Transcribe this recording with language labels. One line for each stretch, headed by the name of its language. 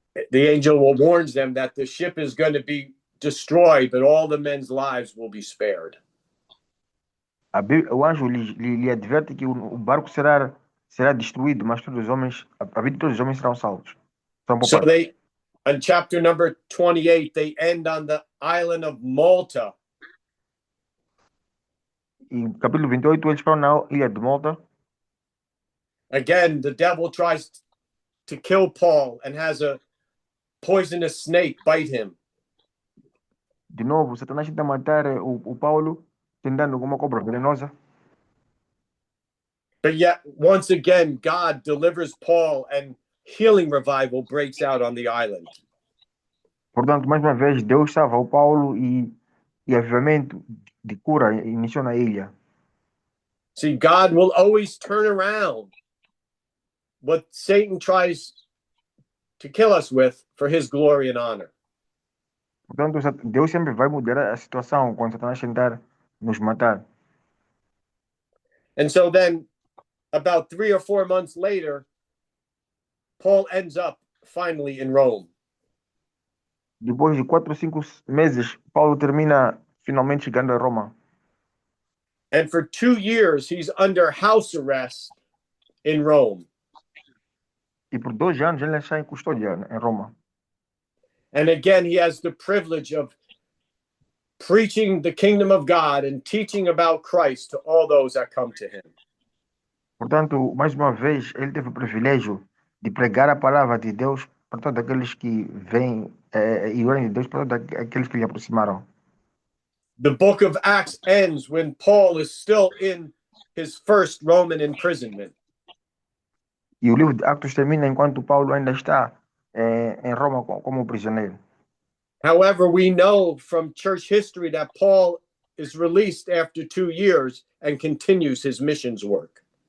English: The angel warns them that the ship is going to be destroyed, but all the men's lives will be spared.
Portuguese: O anjo lhe adverte que o barco será destruído, mas todos os homens, a vida de todos os homens serão salvos.
English: So in chapter number 28, they end on the island of Malta.
Portuguese: Em capítulo 28, eles estão na ilha de Malta.
English: Again, the devil tries to kill Paul and has a poisonous snake bite him.
Portuguese: De novo, Satanás tenta matar o Paulo, tentando com uma cobra venenosa.
English: But yet, once again, God delivers Paul and healing revival breaks out on the island.
Portuguese: Portanto, mais uma vez, Deus salva o Paulo e avivamento de cura iniciou na ilha.
English: See, God will always turn around what Satan tries to kill us with for his glory and honor.
Portuguese: Portanto, Deus sempre vai mudar a situação quando Satanás tentar nos matar.
English: And so then, about 3 or 4 months later, Paul ends up finally in Rome.
Portuguese: Depois de 4 ou 5 meses, Paulo termina finalmente chegando a Roma.
English: And for 2 years, he's under house arrest in Rome.
Portuguese: E por 2 anos ele está em custódia em Roma.
English: And again, he has the privilege of preaching the kingdom of God and teaching about Christ to all those that come to him.
Portuguese: Portanto, mais uma vez, ele teve o privilégio de pregar a palavra de Deus para todos aqueles que vêm e o reino de Deus para todos aqueles que lhe aproximaram.
English: The book of Acts ends when Paul is still in his first Roman imprisonment.
Portuguese: E o livro de Atos termina enquanto Paulo ainda está em Roma como prisioneiro.
English: However, we know from church history that Paul is released after 2 years and continues his missions work.